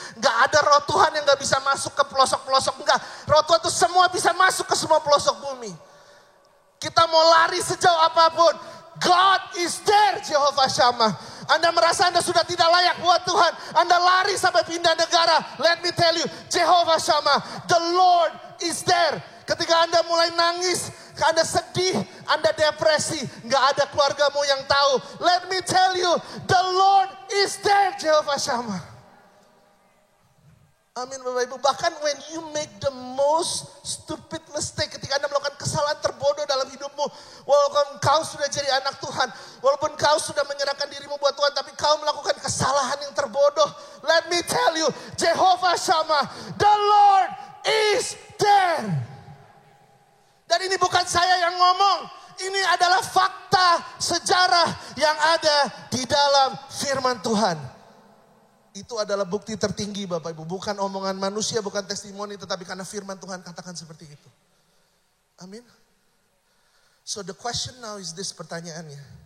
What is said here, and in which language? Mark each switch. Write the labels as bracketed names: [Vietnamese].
[Indonesian] Gak ada roh Tuhan yang gak bisa masuk ke pelosok-pelosok. Enggak, roh Tuhan itu semua bisa masuk ke semua pelosok bumi. Kita mau lari sejauh apapun, [English] God is there, [Indonesian] Jehovah Shammah. Anda merasa Anda sudah tidak layak buat Tuhan, Anda lari sampai pindah negara. [English] Let me tell you, Jehovah Shammah, the Lord is there. [Indonesian] Ketika Anda mulai nangis, Anda sedih, Anda depresi, gak ada keluargamu yang tahu. [English] Let me tell you, the Lord is there, Jehovah Shammah. [Indonesian] Amin Bapak Ibu. Bahkan [English] when you make the most stupid mistake, [Indonesian] ketika Anda melakukan kesalahan terbodoh dalam hidupmu, walaupun kau sudah jadi anak Tuhan, walaupun kau sudah menyerahkan dirimu buat Tuhan, tapi kau melakukan kesalahan yang terbodoh. [English] Let me tell you, Jehovah Shammah, the Lord is there. [Indonesian] Dan ini bukan saya yang ngomong. Ini adalah fakta sejarah yang ada di dalam firman Tuhan. Itu adalah bukti tertinggi Bapak Ibu. Bukan omongan manusia, bukan testimoni. Tetapi karena firman Tuhan katakan seperti itu. [English] Amin. So the question now is this, pertanyaannya.